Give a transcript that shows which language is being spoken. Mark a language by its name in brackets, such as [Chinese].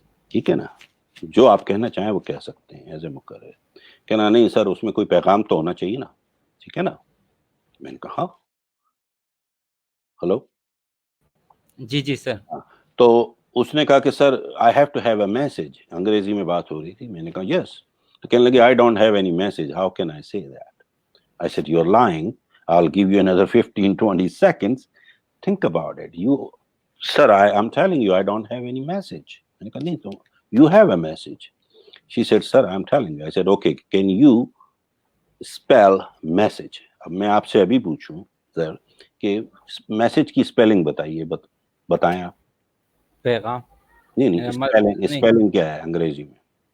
[Urdu] ٹھیک ہے نا، جو آپ کہنا چاہیں وہ کہہ سکتے ہیں [English] as a [Urdu] مقرر۔ کہنا نہیں سر اس میں کوئی پیغام تو ہونا چاہیے نا، ٹھیک ہے نا۔ میں نے کہا ہلو، جی جی سر۔ تو اس نے کہا کہ سر [English] I have to have a message, [Urdu] انگریزی میں بات ہو رہی تھی۔ میں نے کہا یس، تو کہنے لگے [English] I don't have any message, how can I say that? I said, you're lying. I'll give you another 15, 20 seconds. Think about it. Sir, I'm telling you, I don't have any message. I said, no, you have a message. She said, sir, I'm telling you. I said, okay, can you spell message? [Urdu] اب میں آپ سے ابھی پوچھوں سر کہ message کی spelling بتائیے، بتائیں آپ۔ پیغام؟ نہیں نہیں، نہیں، اسپیلنگ کیا ہے انگریزی میں؟